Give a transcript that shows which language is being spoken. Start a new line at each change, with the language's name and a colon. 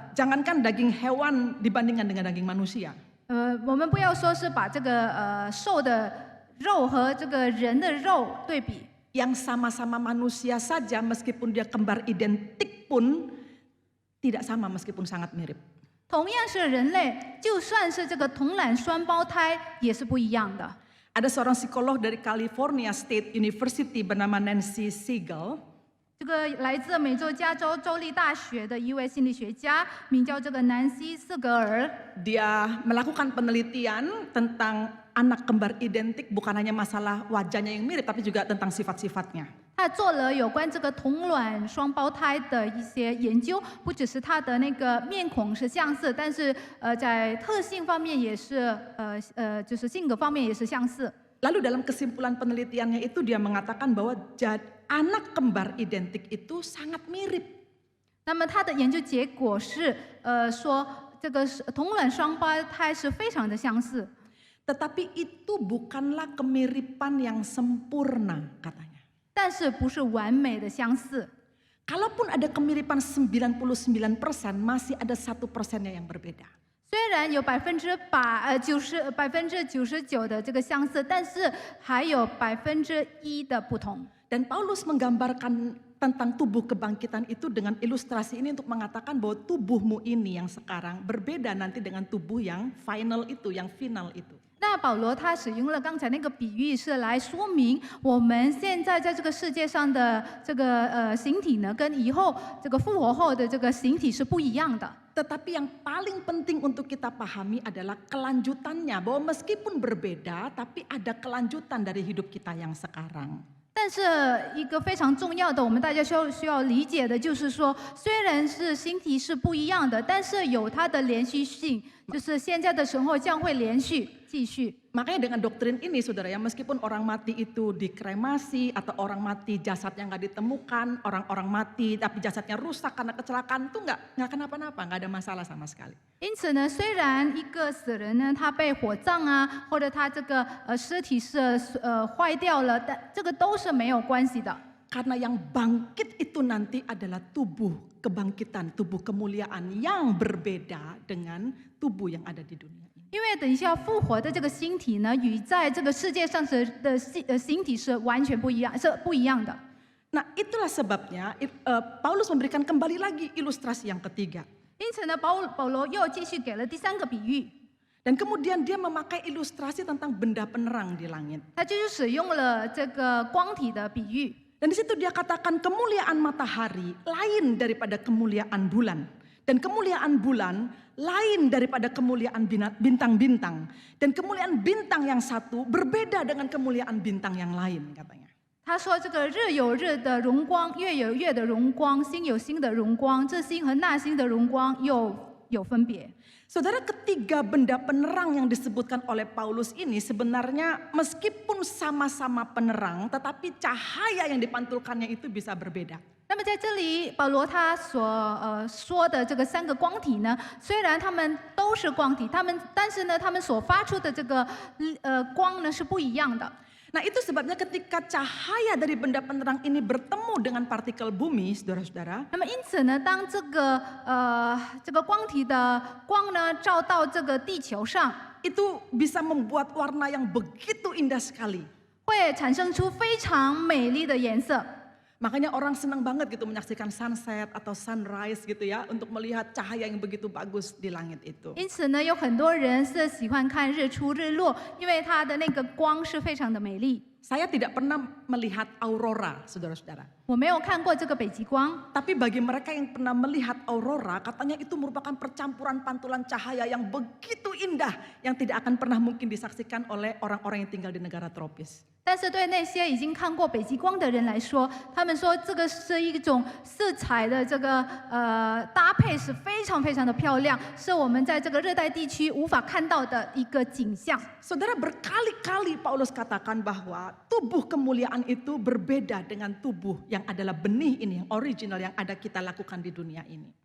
Indonesian: Jangankan daging hewan dibandingkan dengan daging manusia.
Chinese: 我们不要说是把这个兽的肉和这个人的肉对比。
Indonesian: Yang sama-sama manusia saja meskipun dia kembar identik pun tidak sama meskipun sangat mirip.
Chinese: 同样是人类，就算是这个同卵双胞胎，也是不一样的。
Indonesian: Ada seorang psikolog dari California State University bernama Nancy Siegel.
Chinese: 这个来自美洲加州州立大学的一位心理学家，名叫这个南希·斯格尔。
Indonesian: Dia melakukan penelitian tentang anak kembar identik, bukan hanya masalah wajahnya yang mirip, tapi juga tentang sifat-sifatnya.
Chinese: 他做了有关这个同卵双胞胎的一些研究，不只是他的那个面孔是相似，但是在特性方面也是就是性格方面也是相似。
Indonesian: Lalu dalam kesimpulan penelitiannya itu dia mengatakan bahwa anak kembar identik itu sangat mirip.
Chinese: 那么他的研究结果是说这个同卵双胞胎是非常的相似。
Indonesian: Tetapi itu bukanlah kemiripan yang sempurna katanya.
Chinese: 但是不是完美的相似。
Indonesian: Kalaupun ada kemiripan 99%, masih ada 1%-nya yang berbeda.
Chinese: 虽然有99%的这个相似，但是还有1%的不同。
Indonesian: Dan Paulus menggambarkan tentang tubuh kebangkitan itu dengan ilustrasi ini untuk mengatakan bahwa tubuhmu ini yang sekarang berbeda nanti dengan tubuh yang final itu, yang final itu.
Chinese: 那保罗他使用了刚才那个比喻，是来说明我们现在在这个世界上的这个形体呢，跟以后这个复活后的这个形体是不一样的。
Indonesian: Tetapi yang paling penting untuk kita pahami adalah kelanjutannya, bahwa meskipun berbeda, tapi ada kelanjutan dari hidup kita yang sekarang.
Chinese: 但是一个非常重要的，我们大家需要理解的就是说，虽然是形体是不一样的，但是有它的连续性，就是现在的时候将会连续继续。
Indonesian: Makanya dengan doktrin ini saudara ya, meskipun orang mati itu dikremasi atau orang mati jasadnya nggak ditemukan, orang-orang mati tapi jasadnya rusak karena kecelakaan itu nggak kenapa-napa, nggak ada masalah sama sekali.
Chinese: 因此呢，虽然一个死人呢，他被火葬啊，或者他这个尸体是坏掉了，但这个都是没有关系的。
Indonesian: Karena yang bangkit itu nanti adalah tubuh kebangkitan, tubuh kemuliaan yang berbeda dengan tubuh yang ada di dunia.
Chinese: 因为等一下复活的这个星体呢，与在这个世界上的星体是完全不一样，是不一样的。
Indonesian: Nah itulah sebabnya Paulus memberikan kembali lagi ilustrasi yang ketiga.
Chinese: 因此呢，保罗又继续给了第三个比喻，
Indonesian: Dan kemudian dia memakai ilustrasi tentang benda penerang di langit.
Chinese: 他就是使用了这个光体的比喻。
Indonesian: Dan di situ dia katakan kemuliaan matahari lain daripada kemuliaan bulan. Dan kemuliaan bulan lain daripada kemuliaan bintang-bintang. Dan kemuliaan bintang yang satu berbeda dengan kemuliaan bintang yang lain katanya.
Chinese: 他说：“这个日有日的荣光，月有月的荣光，星有星的荣光，这星和那星的荣光又有分别。”
Indonesian: Saudara, ketiga benda penerang yang disebutkan oleh Paulus ini sebenarnya meskipun sama-sama penerang, tetapi cahaya yang dipantulkannya itu bisa berbeda.
Chinese: 那么在这里，保罗他所说的这个三个光体呢，虽然他们都是光体，但是呢，他们所发出的这个光呢是不一样的。
Indonesian: Nah itu sebabnya ketika cahaya dari benda penerang ini bertemu dengan partikel bumi, saudara-saudara.
Chinese: 那么因此呢，当这个光体的光呢照到这个地球上，
Indonesian: itu bisa membuat warna yang begitu indah sekali.
Chinese: 会产生出非常美丽的颜色。
Indonesian: Makanya orang senang banget gitu menyaksikan sunset atau sunrise gitu ya, untuk melihat cahaya yang begitu bagus di langit itu.
Chinese: 因此呢，有很多人是喜欢看日出日落，因为它的那个光是非常的美丽。
Indonesian: Saya tidak pernah melihat aurora, saudara-saudara.
Chinese: 我没有看过这个北极光，
Indonesian: Tapi bagi mereka yang pernah melihat aurora, katanya itu merupakan percampuran pantulan cahaya yang begitu indah, yang tidak akan pernah mungkin disaksikan oleh orang-orang yang tinggal di negara tropis.
Chinese: 但是对那些已经看过北极光的人来说，他们说这个是一种色彩的这个搭配是非常非常的漂亮，是我们在这个热带地区无法看到的一个景象。
Indonesian: Saudara, berkali-kali Paulus katakan bahwa tubuh kemuliaan itu berbeda dengan tubuh yang adalah benih ini, yang original yang ada kita lakukan di dunia ini.